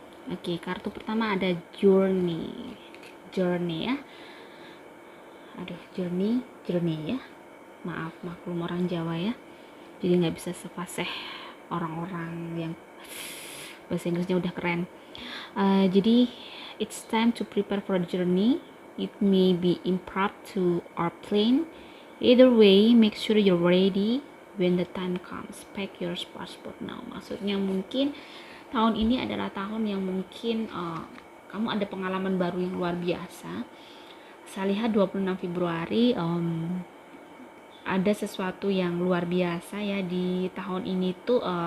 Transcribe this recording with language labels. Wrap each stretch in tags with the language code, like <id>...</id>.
<id>Oke, kartu pertama ada journey. Journey ya. Aduh, journey ya. Maaf, maklum orang Jawa ya. Jadi nggak bisa sefasih orang-orang yang bahasa Inggrisnya udah keren. Jadi</id> <en>it's time to prepare for a journey. It may be impromptu or plane. Either way, make sure you're ready when the time comes. Pack your passport now.</en> <id>Maksudnya mungkin tahun ini adalah tahun yang mungkin kamu ada pengalaman baru yang luar biasa. Saya lihat 26 Februari ada sesuatu yang luar biasa ya di tahun ini tuh.</id>